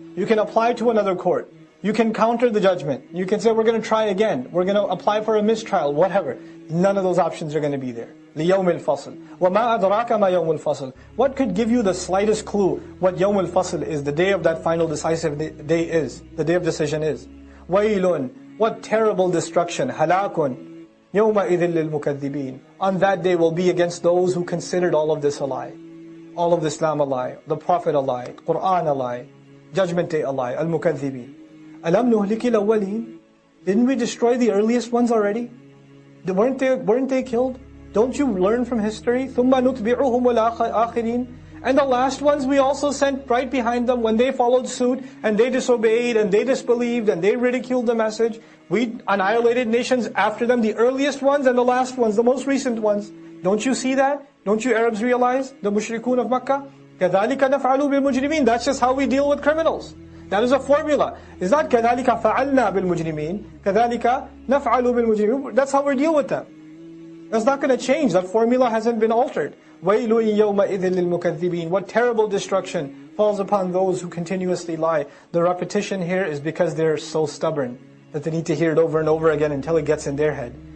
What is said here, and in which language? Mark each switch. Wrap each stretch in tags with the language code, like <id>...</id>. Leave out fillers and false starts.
<en>You can apply to another court. You can counter the judgment. You can say, we're going to try again. We're going to apply for a mistrial, whatever. None of those options are going to be there.</en> <ar>لِيَوْمِ الْفَصْلِ. وَمَا أَدْرَاكَ مَا يَوْمُ الْفَصْلِ.</ar> <en>What could give you the slightest clue what</en> <ar>يَوْمُ الْفَصْلِ</ar> <en>is, the day of that final decisive day is, the day of decision is?</en> <ar>وَيْلٌ,</ar> <en>what terrible destruction,</en> <ar>هَلَاكٌ يَوْمَئِذٍ لِلْمُكَذِّبِينَ.</ar> <en>On that day will be against those who considered all of this a lie. All of Islam a lie, the Prophet a lie, Qur'an a lie, Judgment Day a lie, al-mukaththibin.</en> <ar>أَلَمْ نُهْلِكِ الْأَوَّلِينَ.</ar> <en>Didn't we destroy the earliest ones already? Weren't they killed? Don't you learn from history?</en> <ar>ثُمَّ نُتْبِعُهُمُ الْآخِرِينَ.</ar> <en>And the last ones we also sent right behind them when they followed suit and they disobeyed and they disbelieved and they ridiculed the message. We annihilated nations after them, the earliest ones and the last ones, the most recent ones. Don't you see that? Don't you Arabs realize? The mushrikun of Makkah?</en> <ar>كَذَلِكَ نَفْعَلُ بِالْمُجْرِمِينَ.</ar> <en>That's just how we deal with criminals. That is a formula. It's not</en> <ar>كَذَلِكَ فَعَلْنَا بِالْمُجْرِمِينَ كَذَلِكَ نَفْعَلُ بِالْمُجْرِمِينَ.</ar> <en>That's how we deal with them. That's not going to change. That formula hasn't been altered.</en> <ar>وَيْلٌ يَوْمَئِذٍ لِلْمُكَذِّبِينَ.</ar> <en>What terrible destruction falls upon those who continuously lie. The repetition here is because they're so stubborn that they need to hear it over and over again until it gets in their head.</en>